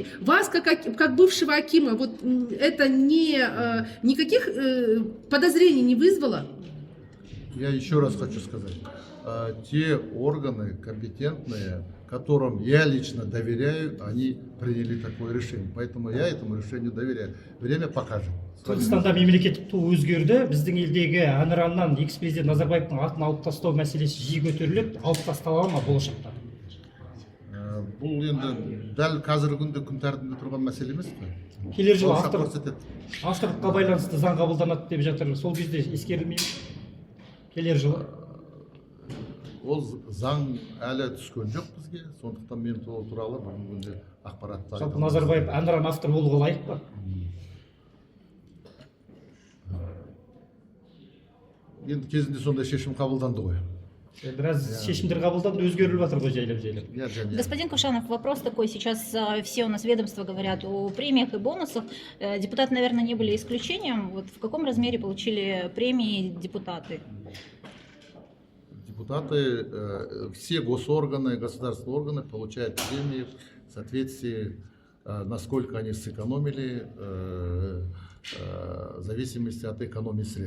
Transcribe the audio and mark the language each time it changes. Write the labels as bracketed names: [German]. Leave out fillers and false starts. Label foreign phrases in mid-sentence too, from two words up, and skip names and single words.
[Russian] Вас, как бывшего акима, вот это никаких подозрений не вызвало? Я еще раз хочу сказать, те органы компетентные, которым я лично доверяю, они приняли такое решение. Поэтому я этому решению доверяю. Время покажет. [Kazakh] Қырғызстанда мемлекеттік ту өзгерді. Біздің елдегі әнұраннан экс-президент Назарбаевтың атын алып тастау мәселесі жиі көтеріледі. Алып тастала ма болашақта? Бұл енді дәл қазіргі күнде күн тәртібінде тұрған мәселе емес қой. Келер жылы авторлыққа байланысты заң қабылданады деп жатыр. Сол кезде ескерілмей ме? Келер жылы. Ол заң әлі түскен жоқ бізге, сондықтан мен сол туралы бүгінгі күнде ақпаратты айтамын. Жалпы Назарбаев әнұран автор болуға лайық па? Енді кезінде сондай шешім қабылданды ғой. Біраз шешімдер қабылданды, өзгеріліп жатыр ғой жайлап. [Russian] Господин Кошанов, вопрос такой, сейчас все у нас ведомства говорят о премиях и бонусах. Депутаты, наверное, не были исключением. Вот в каком размере получили премии депутаты? Депутаты, все госорганы, государственные органы получают премии в соответствии, насколько они сэкономили, в зависимости от экономии средств.